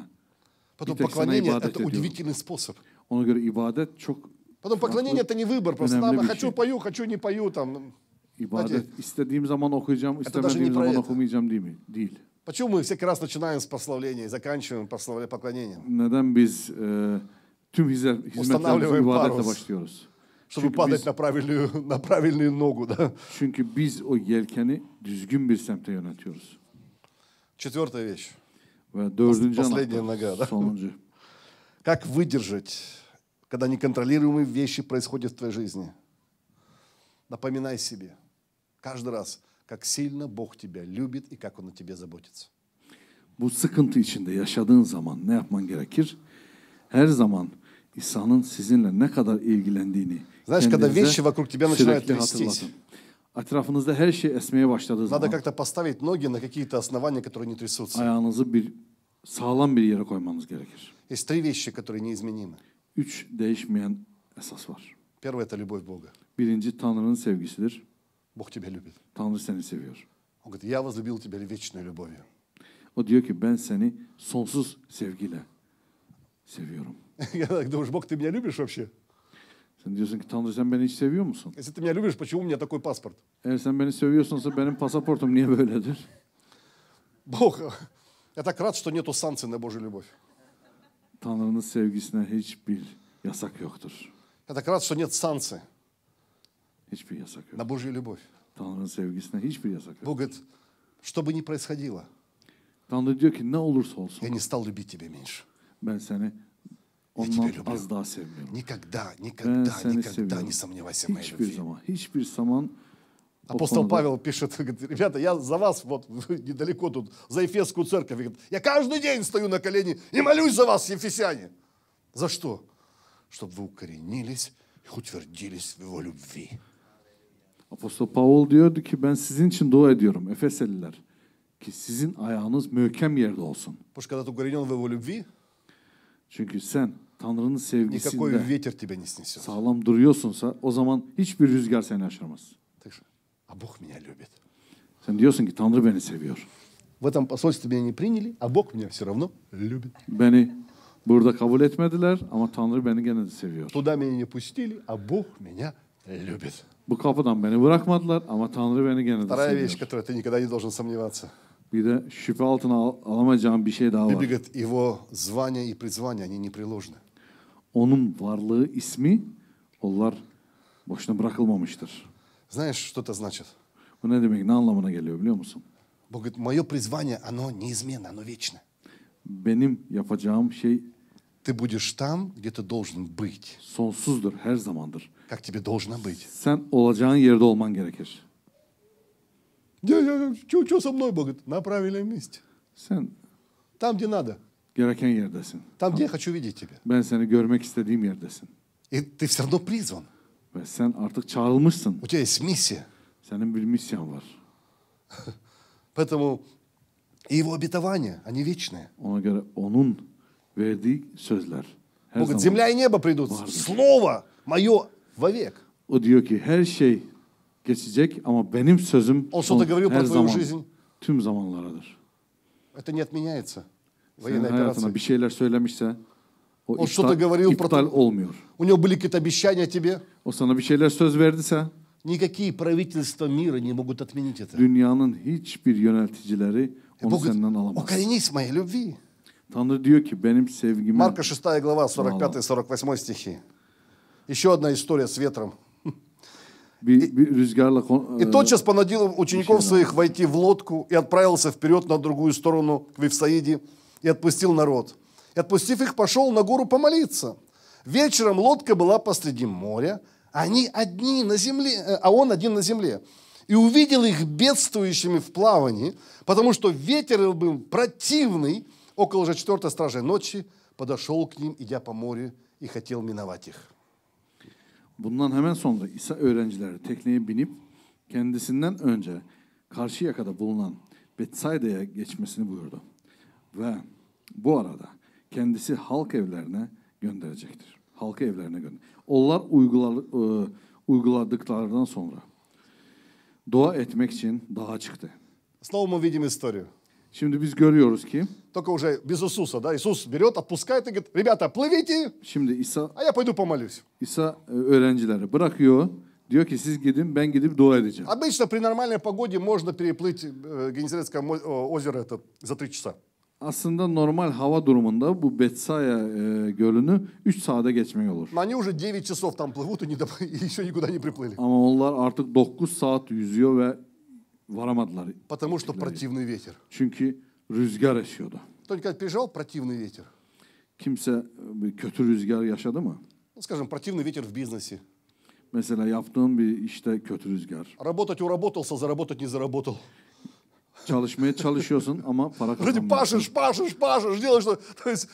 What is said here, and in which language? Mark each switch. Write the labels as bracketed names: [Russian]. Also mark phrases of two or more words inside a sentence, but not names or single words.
[Russian] Потом [Turkish] Bir tek sana [Russian] поклонение – [Turkish] ibadet [Russian] это [Turkish] ediyorum. [Russian] удивительный способ. [Turkish] Ona göre ibadet çok [Russian] Потом поклонение – это не выбор, просто [Turkish] önemli bir [Russian] хочу [Turkish] şey. [Russian] пою, хочу не pою. Там. [Turkish] İbadet istediğim zaman okuyacağım, [Russian] даже [Turkish] istemediğim [Russian] не [Turkish] zaman [Russian] про это. [Turkish] okumayacağım değil mi? Değil. [Russian] Почему мы всякий раз начинаем с прославления и заканчиваем поклонением? [Turkish] Neden biz tüm hizmetlerimizi [Russian] Устанавливаем [Turkish] ibadetle [Russian] парус. [Turkish] başlıyoruz? [Russian] Чтобы падать на правильную ногу. Да? [Turkish] Çünkü biz o yelkeni düzgün bir semte yönetiyoruz. [Russian] Четвертая вещь. [Turkish] Ve dördüncü [Russian] Последняя нога, [Turkish] anahtar, [Russian] да? [Turkish] sonuncu. [Russian] Как выдержать, когда неконтролируемые вещи происходят в твоей жизни? Напоминай себе каждый раз, как сильно Бог тебя любит и как Он о тебе заботится. [Turkish] Bu sıkıntı içinde yaşadığın zaman ne yapman gerekir? Her zaman İsa'nın sizinle ne kadar ilgilendiğini [Russian] Знаешь, когда [Turkish] kendinize [Russian] vещи вокруг тебя начинают [Turkish] sürekli [Russian] трястись, [Turkish] hatırlatın. Etrafınızda her şey esmeye başladığı [Russian] надо [Turkish] zaman [Russian] как-то поставить ноги на какие-то основания, которые не трясутся. [Turkish] ayağınızı sağlam bir yere koymanız gerekir. [Russian] Есть три вещи, которые неизменимы. [Turkish] 3 değişmeyen esas var. [Russian] Первое – это любовь Бога. [Turkish] Birinci Tanrı'nın sevgisidir. [Russian] Бог тебя любит. [Turkish] Tanrı seni seviyor. [Russian] Он говорит, я возлюбил тебя вечной любовью. [Turkish] O diyor ki ben seni sonsuz sevgiyle seviyorum. [Russian] Я так думаю, Бог, ты меня любишь вообще? [Turkish] Sen diyorsun ki Tanrı sen beni hiç seviyor musun? [Russian] Если ты меня любишь, почему у меня такой паспорт? [Turkish] Eğer sen beni seviyorsunsa benim pasaportum niye böyledir? [Russian] Бог, я так рад, что нету санкций на Божью любовь. [Turkish] Tanrı'nın sevgisine hiçbir yasak yoktur. [Russian] Я так рад, что нет санкций [Turkish] Hiçbir yasak yok. [Russian] на Божью любовь. [Turkish] Tanrı'nın sevgisine hiçbir yasak yok. [Russian] Бог говорит, что бы ни происходило, [Turkish] Tanrı diyor ki ne olursa olsun [Russian] я не стал любить тебя меньше. [Turkish] ben seni [Russian] тебя [Turkish] ondan [Russian] люблю. [Turkish] az daha sevmiyorum. [Russian] Никогда, [Turkish] Ben [Russian] никогда, [Turkish] seni [Russian] никогда [Turkish] seviyorum. [Russian] не сомневайся в моей [Turkish] Hiçbir [Russian] любви. [Turkish] zaman, hiçbir zaman o [Russian] Апостол [Turkish] konuda- [Russian] Павел пишет, говорит, ребята, я за вас вот недалеко тут, за Ефесскую церковь. Говорит, я каждый день стою на колени и молюсь за вас, ефесяне. За что? Чтобы вы укоренились и утвердились в его любви. [Turkish] Apostol Paul diyordu ki ben sizin için dua ediyorum Efeseliler ki sizin ayağınız mühkem yerde olsun. [Russian] Потому что когда ты укоренен в его любви, [Turkish] Çünkü sen Tanrı'nın [Russian] никакой [Turkish] sevgisinde [Russian] ветер тебя не снесет. [Turkish] sağlam duruyorsunsa o zaman hiçbir rüzgar seni aşamaz. [Russian] Так что, а Бог меня любит. [Turkish] Sen diyorsun ki Tanrı beni seviyor. [Russian] В этом посольстве меня не приняли, а Бог меня все равно любит. [Turkish] Beni burada kabul etmediler ama Tanrı beni gene de seviyor. [Russian] Туда меня не пустили, а Бог меня любит. [Turkish] Bu kapıdan beni bırakmadılar ama Tanrı beni gene de [Russian] Вторая вещь, [Turkish] seviyor. [Russian] которой ты никогда не должен сомневаться. [Turkish] Bir de şüphe altına alamayacağım bir şey daha [Russian] Библия [Turkish] var. [Russian] говорит, его звание и призвание, они непреложны. [Turkish] Onun varlığı, ismi onlar boşuna bırakılmamıştır. [Russian] Знаешь, что это значит? [Turkish] Bu ne demek, ne anlamına geliyor biliyor musun? [Russian] Бог говорит, мое призвание, оно неизменно, оно вечно. [Turkish] Benim yapacağım şey [Russian] Ты будешь там, где ты должен быть, [Turkish] sonsuzdur, her zamandır. [Russian] как тебе должно быть. [Turkish] Sen olacağın yerde olman gerekir. [Russian] Что со мной, Бог говорит? На правильном месте. [Turkish] Sen [Russian] Там, где надо. [Turkish] gereken yerdesin. [Russian] Там, где я хочу видеть тебя. [Turkish] Ben seni görmek istediğim yerdesin. [Russian] И ты все равно призван. [Turkish] Ve sen artık çağrılmışsın. [Russian] У тебя есть миссия. [Turkish] Senin bir misyon var. [Russian] Поэтому и его обетования, они вечные. [Turkish] Ona göre onun verdiği sözler her [Russian] Бог говорит, [Turkish] zaman. [Russian] земля и небо придут. Слово мое вовек. [Turkish] O diyor ki her şey geçecek ama benim sözüm [Russian] Он что-то говорил [Turkish] her [Russian] про твою [Turkish] zaman, [Russian] жизнь. [Turkish] tüm zamanlaradır. [Russian] Это не отменяется. [Turkish] Senin [Russian] Военной [Turkish] hayatına [Russian] операции. [Turkish] bir şeyler söylemişse o [Russian] O что-то говорил про [Turkish] iptal [Russian] то- [Turkish] olmuyor. [Russian] У него были какие-то обещания тебе. [Turkish] O sana bir şeyler söz verdiyse [Russian] Никакие правительства мира не могут отменить это. [Turkish] dünyanın hiçbir yöneticileri onu [Russian] Бог [Turkish] senden [Russian] говорит, [Turkish] alamaz. [Russian] укоренись в моей любви. [Turkish] Tanrı diyor ki benim sevgime [Russian] Марка 6 глава, 45-48 стихи. Еще одна история с ветром. [Turkish] bir rüzgarla [Russian] И тотчас понудил учеников своих войти в лодку и отправился вперед на другую сторону к Вифсаиде и отпустил народ. И отпустив их, пошел на гору помолиться. Вечером лодка была посреди моря, они одни на земле, а он один на земле. И увидел их бедствующими в плавании, потому что ветер был противный. Около же 4 стражей ночи подошел к ним, идя по морю, и хотел миновать их. [Turkish] Bundan hemen sonra İsa öğrencileri tekneye binip kendisinden önce karşı yakada bulunan Betsaida'ya geçmesini buyurdu. Ve bu arada kendisi halk evlerine gönderecektir. Halkı evlerine gönder. Onlar uyguladıklarından sonra dua etmek için dağa çıktı. [Russian] Снова мы видим историю. [Turkish] Şimdi biz görüyoruz ki [Russian] Только уже без Иисуса, да? Иисус берет, отпускает и говорит, ребята, плывите, [Turkish] şimdi İsa [Russian] а я пойду помолюсь. [Turkish] öğrencileri bırakıyor. Diyor ki siz gidin, ben gidip dua edeceğim. [Russian] Обычно при нормальной погоде можно переплыть Генезарецкое озеро это за 3 часа. [Turkish] Aslında normal hava durumunda bu Betsaya gölünü 3 saate geçmek olur. [Russian] Но они уже 9 часов там плывут и еще никуда не приплыли. [Turkish] Ama onlar artık 9 saat yüzüyor ve varamadılar. [Russian] Потому что противный ветер. [Turkish] Çünkü rüzgar esiyordu. [Russian] Кто-нибудь переживал противный ветер? [Turkish] Kimse bir kötü rüzgar yaşadı mı? [Russian] Ну, скажем, противный ветер в бизнесе. [Turkish] Mesela yaptığın bir işte kötü rüzgar. [Russian] Работать уработался, заработать не заработал. [Turkish] Çalışmaya çalışıyorsun ama para [Russian] Вроде [Turkish] kazanmıyorsun. [Russian] пашешь, делаешь что. То есть,